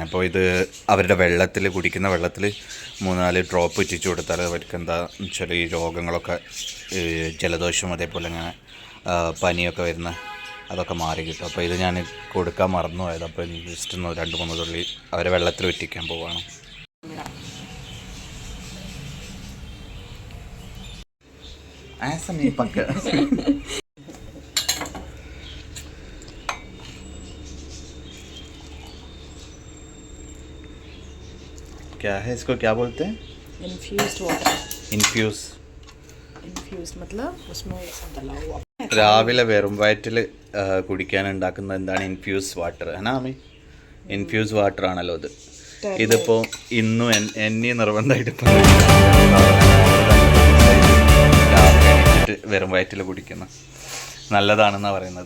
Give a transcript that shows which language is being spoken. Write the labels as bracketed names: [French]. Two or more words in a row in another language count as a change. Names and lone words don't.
[Malayalam] അപ്പോൾ ഇത് അവരുടെ കുടിക്കുന്ന വെള്ളത്തിൽ 3-4 ഡ്രോപ്പ് ഇറ്റിച്ചു കൊടുത്താൽ അവർക്ക് എന്താണെന്ന് വെച്ചാൽ ഈ രോഗങ്ങളൊക്കെ, ജലദോഷം അതേപോലെ അങ്ങനെ പനിയൊക്കെ വരുന്ന അതൊക്കെ മാറി കിട്ടും. അപ്പോൾ ഇത് ഞാൻ കൊടുക്കാൻ മറന്നു പോയത്. അപ്പോൾ ജസ്റ്റ് 2-3 തുള്ളി അവരെ വെള്ളത്തിൽ ഇറ്റിക്കാൻ പോവുകയാണ്. [Hindi] ऐसा नहीं पक्का। क्या है इसको, क्या बोलते हैं? [English] infused water. इन्फ्यूज [Hindi] मतलब उसमें डाला हुआ. [Malayalam] രാവിലെ വെറും വയറ്റിൽ കുടിക്കാൻ ഉണ്ടാക്കുന്ന എന്താണ് [English] infuse water [Malayalam] ആണ്. [English] infuse water [Malayalam] ആണല്ലോ ഇത്. ഇതിപ്പോൾ ഇന്നും എന്നെ നിർബന്ധമായിട്ട് വെറും വയറ്റിൽ കുടിക്കുന്ന നല്ലതാണെന്നാണ് പറയുന്നത്.